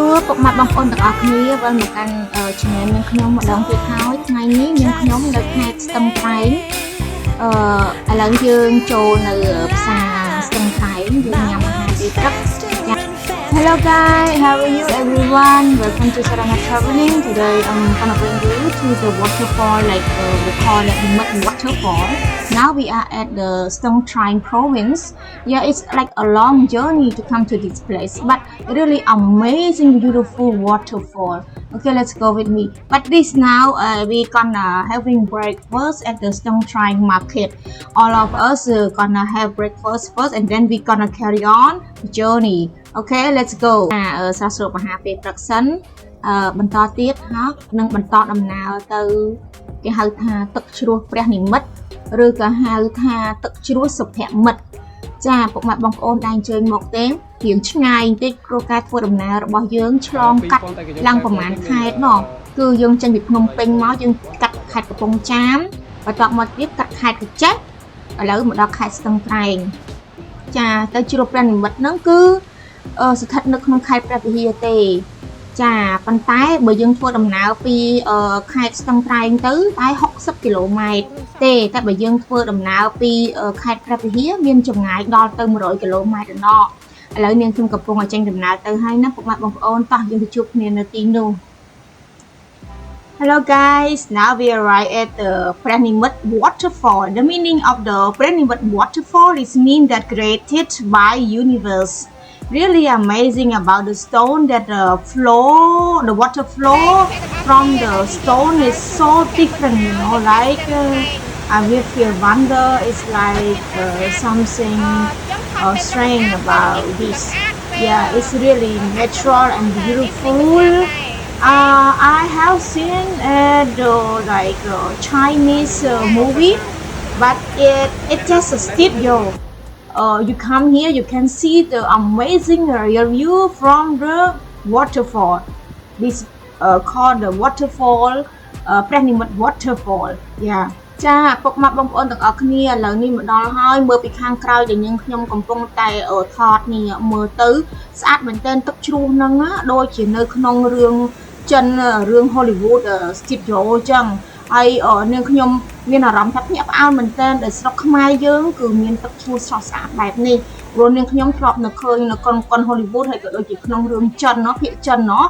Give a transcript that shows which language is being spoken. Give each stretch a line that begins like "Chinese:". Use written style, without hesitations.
Khmer: ពុកម៉ែបងប្អូនទាំងអស់គ្នាវិលមកកាន់ channel នាងខ្ញុំម្ដងទៀតហើយថ្ងៃនេះនាងខ្ញុំនៅខេត្តស្ទឹងត្រែងឥឡូវយើងចូលនៅផ្សារស្ទឹងត្រែងយើងញ៉ាំអាហារពេលព្រឹក
English: Hello guys, how are you everyone? Welcome to Sarana Traveling. Today I'm gonna bring you to the waterfall, like we call it Mud Waterfall. Now we are at the Stung Treng province. Yeah, it's like a long journey to come to this place, but really amazing, beautiful waterfall. Okay, let's go with me. But this now we gonna having breakfast at the Stung Treng market. All of us gonna have breakfast first, and then we gonna carry on the journey.Okay, let's go.
Khmer: សាស្ត្រមហាពេលព្រឹកសិនបន្តទៀតហើយនឹងបន្តដំណើរទៅគេហៅថាទឹកជ្រោះព្រះនិមិត្តឬក៏ហៅថាទឹកជ្រោះសុភមិត្តចាពុកម៉ែបងប្អូនដែលអញ្ជើញមកទេរៀងឆ្ងាយបន្តិចព្រោះការធ្វើដំណើររបស់យើងឆ្លងកាត់ឡើងប្រហែលខេត្តមកគឺយើងចេញពីភ្នំពេញមកយើងកាត់ខេត្តកំពង់ចាមបន្ទាប់មកទៀតកាត់ខេត្តកញ្ចេះឥឡូវមកដល់ខេត្តស្ទឹងត្រែង ចាទៅជ្រោះព្រះនិមិត្តហ្នឹងគឺស្ថិតនៅក្នុងខេត្តព្រះវិហារទេចាប៉ុន្តែបើយើងធ្វើដំណើរពីខេត្តស្ទឹងត្រែងទៅតែ60គីឡូម៉ែត្រទេតែបើយើងធ្វើដំណើរពីខេត្តព្រះវិហារមានចម្ងាយដល់ទៅ100គីឡូម៉ែត្រដល់ឥឡូវនាងខ្ញុំកំពុងតែចេញដំណើរទៅហើយណាពុកម៉ែបងប្អូនតោះយើងទៅជួបគ្នានៅទីនោះ
English: Hello guys, now we arrive at the Pranimut waterfall. The meaning of the Pranimut waterfall is mean that created by universe.Really amazing about the stone that the water flow from the stone is so different, you know, like I will feel wonder. It's like something strange about this. Yeah, it's really natural and beautiful. I have seen the Chinese movie, but it just a studio.You come here, you can see the amazing view from the waterfall. This called the waterfall, Pranimut waterfall. Yeah.
Khmer: ចាពុកម៉ែបងប្អូនទាំងអស់គ្នាឥឡូវនេះមកដល់ហើយមើលពីខាងក្រោយដែលយើងខ្ញុំកំពុងតែថតនេះមើលទៅស្អាតមែនទែនទឹកជ្រោះហ្នឹងដូចជានៅក្នុងរឿង ចិនរឿង Hollywood studio អញ្ចឹងហើយនាងខ្ញុំមានអារម្មណ៍ថាភ្ញាក់ផ្អើលមែនទែនដែលស្រុកខ្មែរយើងគឺមានទឹកជ្រោះស្រស់ស្អាតបែបនេះព្រោះនាងខ្ញុំធ្លាប់នៅឃើញនៅកុន Hollywood ហើយក៏ដូចជាក្នុងរឿងចិនភាគចិន